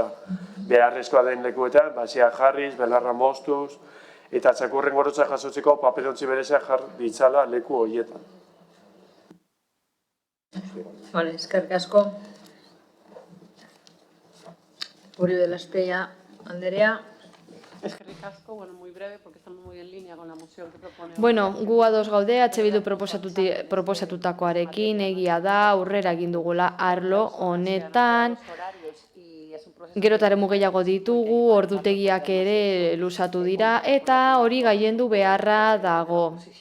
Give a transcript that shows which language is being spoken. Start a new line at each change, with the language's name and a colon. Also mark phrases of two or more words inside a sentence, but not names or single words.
Basque: Beharrezkoa den lekuetan, basia jarriz, belarra moztuz, eta txakurren gorotza jasotzeko papelontzi berezea jar ditzala leku horietan. Vale, eskerrik asko. Uribe de la Espeia, Anderea. Eskerrik asko, bueno,
Spanish: muy breve, porque estamos muy en línea con la moción que propone...
Basque: Bueno, gu ados gaude, Bildu proposatutakoarekin, egia da, aurrera egin dugula arlo honetan, gerotaren gehiago ditugu, ordutegiak ere luzatu dira, eta hori gailendu beharra dago.